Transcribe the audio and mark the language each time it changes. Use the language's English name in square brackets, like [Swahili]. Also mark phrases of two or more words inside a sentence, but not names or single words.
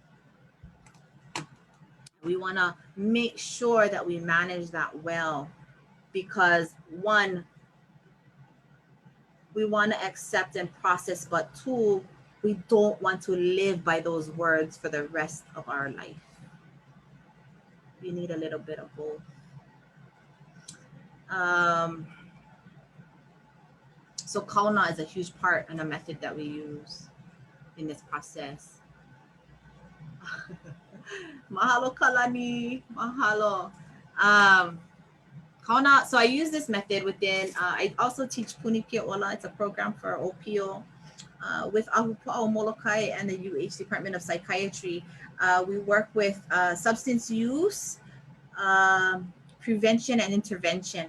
[English] We want to make sure that we manage that well, because one, we want to accept and process, but two, we don't want to live by those words for the rest of our life. We need a little bit of both. So kaona is a huge part and a method that we use in this process. [Hawaiian] Mahalo kalani, mahalo. [English] Kaona, so I use this method within, I also teach Puni Ke Ola. It's a program for ʻōpio with [Hawaiian] Ahupuʻau Molokai [English] and the UH Department of Psychiatry. We work with substance use, prevention and intervention.